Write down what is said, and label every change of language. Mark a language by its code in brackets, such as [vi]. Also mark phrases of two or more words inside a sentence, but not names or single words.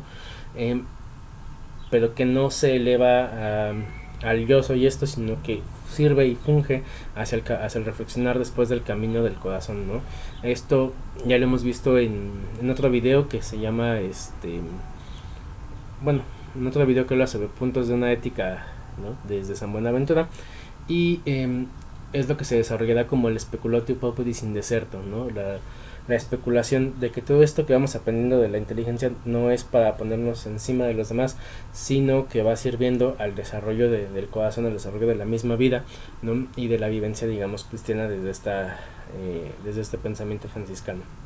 [es] Pero que no se eleva al yo soy esto, sino que sirve y funge hacia el reflexionar después del camino del corazón, ¿no? Esto ya lo hemos visto en otro video que se llama en otro video que habla sobre puntos de una ética, ¿no?, desde San Buenaventura, y es lo que se desarrollará como el [la] speculatio pauperis in deserto, [es] ¿no? La especulación de que todo esto que vamos aprendiendo de la inteligencia no es para ponernos encima de los demás, sino que va sirviendo al desarrollo del corazón, al desarrollo de la misma vida, ¿no?, y de la vivencia, digamos, cristiana desde este pensamiento franciscano.